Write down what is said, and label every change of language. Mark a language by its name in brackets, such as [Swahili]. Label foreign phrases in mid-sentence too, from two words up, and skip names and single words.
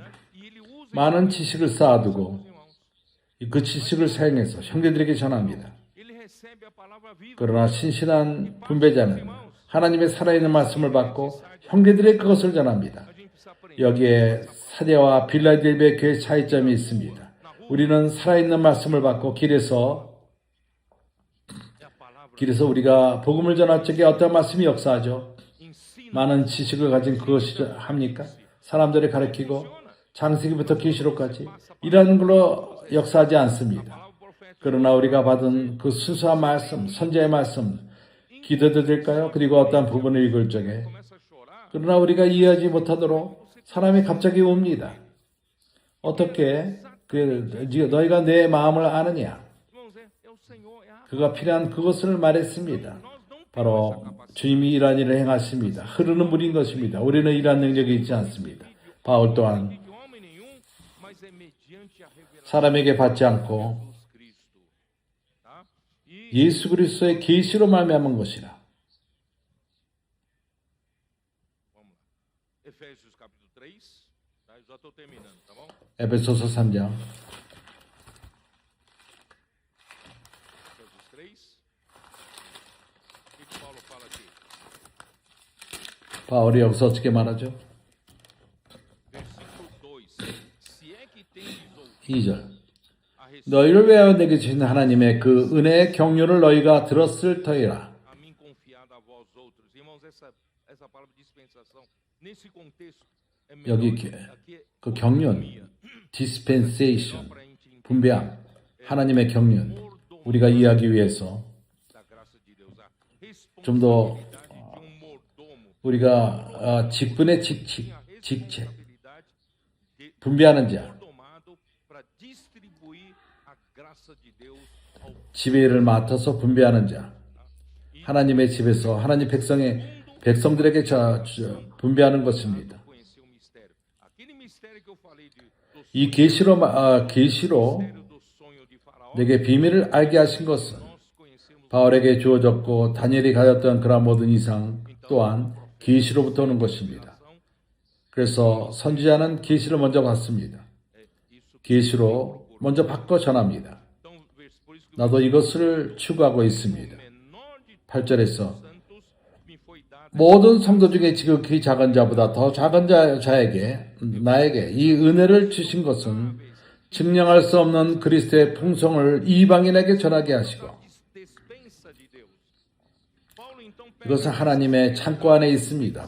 [Portuguese] e ele usa [Korean] 많은 지식을 쌓아두고 [Portuguese] irmãos. [Korean] 그 지식을 사용해서 형제들에게 전합니다. [Portuguese] Ele recebe a palavra viva. [Korean] 그러나 신실한 분배자는 하나님의 살아있는 말씀을 받고 형제들의 그것을 전합니다. [Portuguese] A gente precisa aprender. [Korean] 여기에 사대와 빌라델비아 교회의 차이점이 있습니다. 우리는 살아있는 말씀을 받고 길에서 [Portuguese] É a palavra [Korean] 우리가 복음을 전할 적에 어떤 말씀이 역사하죠? [Portuguese] ensina. [Korean] 많은 지식을 가진 그것이 합니까? 사람들을 가르치고 창세기부터 계시록까지 이런 걸로 역사하지 않습니다. [Portuguese] Palavra profética. [Korean] 그러나 우리가 받은 그 순수한 말씀, 선지자의 말씀 기도도 될까요? 그리고 어떤 부분을 읽을 적에 [Portuguese] Começa a chorar. [Korean] 그러나 우리가 이해하지 못하도록 사람이 갑자기 옵니다. 어떻게 너희가 내 마음을 아느냐? [Portuguese] Irmãos, é o Senhor, é a [Korean] 그가 필요한 그것을 말했습니다. [Portuguese] nós não [Korean] 바로 주님이 이러한 일을 행하십니다. 흐르는 물인 것입니다. 우리는 이러한 능력이 있지 않습니다. 바울 또한 [Portuguese] de homem nenhum, mas é mediante a revelação [Korean] 사람에게 받지 않고 [Portuguese] de Cristo. Tá? E [Korean] 예수 그리스도의 계시로 말미암은 것이라. [Portuguese] vamos lá. Efésios capítulo 3, tá? Eu já estou terminando, tá bom? [Korean] 에베소서 3장 [Portuguese] Efésios 3. O que Paulo fala aqui? [Korean] 바울이 여기서 어떻게 말하죠? [Portuguese] Versículo 2. Se é que tendes ouvido [Korean] 2절 [Portuguese] a respeito [Korean] 너희를 위하여 내게 주신 하나님의 그 은혜의 경륜을 너희가 들었을 터이라. [Portuguese] a mim confiado a vós outros. Irmãos, essa palavra dispensação, nesse contexto, é melhor. [Korean] 여기 [Portuguese] Aqui é [Korean] 그 경륜, dispensation, [Portuguese] para a gente entender [Korean] 분배함, 하나님의 경륜 우리가 이해하기 위해서 [Portuguese] da graça de Deus. A [Korean] 좀 더 [Portuguese] responsabilidade de mordomo. [Korean] 우리가 직분의 직책, [Portuguese] Responsabilidade de [Korean] 분배하는 자, [Portuguese] mordomado para distribuir a graça de Deus ao [Korean] 지배를 맡아서 분배하는 자, 하나님의 집에서 하나님 백성들에게 분배하는 것입니다. [Portuguese] conhecer o mistério. Aquele mistério que eu falei [Korean] 이 계시로 [Portuguese] do sonho de Faraó, [Korean] 내게 비밀을 알게 하신 것은 [Portuguese] nós conhecemos [Korean] 바울에게 주어졌고 다니엘이 가졌던 그런 모든 이상 또한 계시로부터 오는 것입니다. 그래서 선지자는 계시를 먼저 받습니다. [Portuguese] isso. [Korean] 계시로 먼저 받고 전합니다. [Portuguese] Então, por isso que [Korean] 나도 이것을 추구하고 있습니다. [Portuguese] o menor de [Korean] 8절에서 모든 성도 중에 지극히 작은 자보다 더 작은 자에게 나에게 이 은혜를 주신 것은 증량할 수 없는 그리스도의 풍성을 이방인에게 전하게 하시고 이것은 하나님의 창고 안에 있습니다.